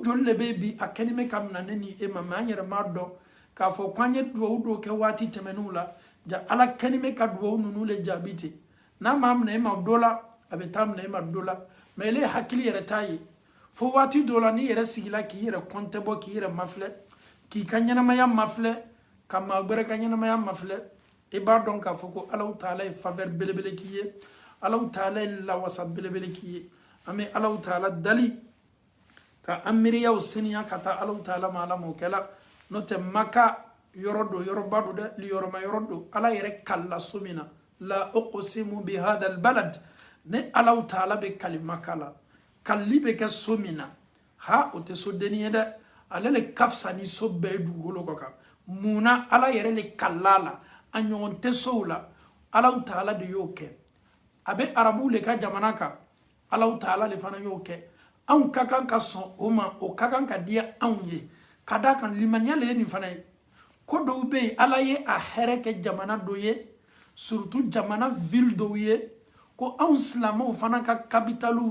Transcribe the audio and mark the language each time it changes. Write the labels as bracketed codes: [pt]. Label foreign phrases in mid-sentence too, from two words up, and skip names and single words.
[bm] joli de bɛ bi a kɛni bɛ ka minɛ ne ni e ma mais an yɛrɛ m'a dɔn k'a fɔ k'an ye duwawu dɔw kɛ waati tɛmɛnenw la ja Ala kɛni bɛ ka duwawu ninnu le jaabi ten n'a m'a minɛ e ma dɔ la a bɛ taa minɛ e ma dɔ la mais ele hakili yɛrɛ t'a ye fo waati dɔ la n'i yɛrɛ sigila k'i yɛrɛ kɔntɛ bɔ k'i yɛrɛ mafilɛ k'i ka ɲɛnamaya mafilɛ ka maa wɛrɛ ka ɲɛnamaya mafilɛ i b'a dɔn k'a fɔ ko Allahu Taala ye faveur belebele k'i ye Allahu Taala ye lawasa belebele k'i ye an bɛ Allahu Taala dali ka an miiriyaw seniya ka taa Allahu Taala ma Ala m'o kɛla n'o tɛ Maka yɔrɔ do yɔrɔba do dɛ liyɔrɔma yɔrɔ do Ala yɛrɛ kalila so min na [ar] لا أقسم بهذا البلد [bm] ne Allahu Taala bɛ kali Maka la kalili bɛ kɛ so min na ha o tɛ so denni ye dɛ ale le ka fisa ni so bɛɛ ye dugukolo kɔ kan munna Ala yɛrɛ le kalila la a ɲɔgɔn tɛ sow la Allahu Taala de y'o kɛ a bɛ arabuw le ka jamana kan Allahu Taala le fana y'o kɛ anw ka kan ka sɔn o ma o ka kan ka diya anw ye ka d'a kan limaniya le ye nin fana ye ko dɔw bɛ yen Ala ye a hɛrɛ kɛ jamana dɔ ye surtout jamana ville dɔw ye ko anw silamɛw fana ka capitaliw